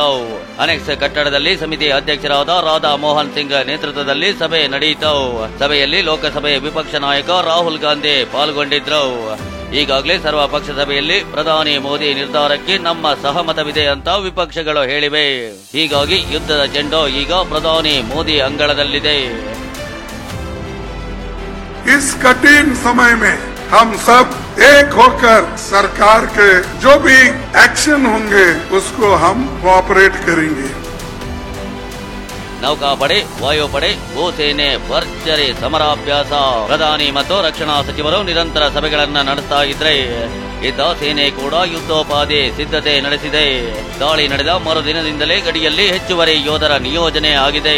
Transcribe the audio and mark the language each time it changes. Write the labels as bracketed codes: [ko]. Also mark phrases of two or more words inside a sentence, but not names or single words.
[kn] ಅನೆಕ್ಸ್ ಕಟ್ಟಡದಲ್ಲಿ ಸಮಿತಿ ಅಧ್ಯಕ್ಷರಾದ ರಾಧಾ ಮೋಹನ್ ಸಿಂಗ್ ನೇತೃತ್ವದಲ್ಲಿ ಸಭೆ ನಡೆಯಿತು. ಸಭೆಯಲ್ಲಿ ಲೋಕಸಭೆ ವಿಪಕ್ಷ ನಾಯಕ ರಾಹುಲ್ ಗಾಂಧಿ ಪಾಲ್ಗೊಂಡಿದ್ರು. ಈಗಾಗಲೇ ಸರ್ವ ಪಕ್ಷ ಸಭೆಯಲ್ಲಿ ಪ್ರಧಾನಿ ಮೋದಿ ನಿರ್ಧಾರಕ್ಕೆ ನಮ್ಮ ಸಹಮತವಿದೆ ಅಂತ ವಿಪಕ್ಷಗಳು ಹೇಳಿವೆ. ಹೀಗಾಗಿ ಯುದ್ಧದ ಚೆಂಡು ಈಗ ಪ್ರಧಾನಿ ಮೋದಿ ಅಂಗಳದಲ್ಲಿದೆ. [hi] इस कठिन समय में हम सब एक होकर सरकार के जो भी एक्शन होंगे उसको हम कोऑपरेट करेंगे. [kn] ನೌಕಾಪಡೆ, ವಾಯುಪಡೆ, ಭೂಸೇನೆ ಭರ್ಜರಿ ಸಮರಾಭ್ಯಾಸ. ಪ್ರಧಾನಿ ಮತ್ತು ರಕ್ಷಣಾ ಸಚಿವರು ನಿರಂತರ ಸಭೆಗಳನ್ನ ನಡೆಸ್ತಾ ಇದ್ರೆ ಇದ್ದ ಸೇನೆ ಕೂಡ ಯುದ್ಧೋಪಾದಿ ಸಿದ್ಧತೆ ನಡೆಸಿದೆ. ದಾಳಿ ನಡೆದ ಮರುದಿನದಿಂದಲೇ ಗಡಿಯಲ್ಲಿ ಹೆಚ್ಚುವರಿ ಯೋಧರ ನಿಯೋಜನೆ ಆಗಿದೆ.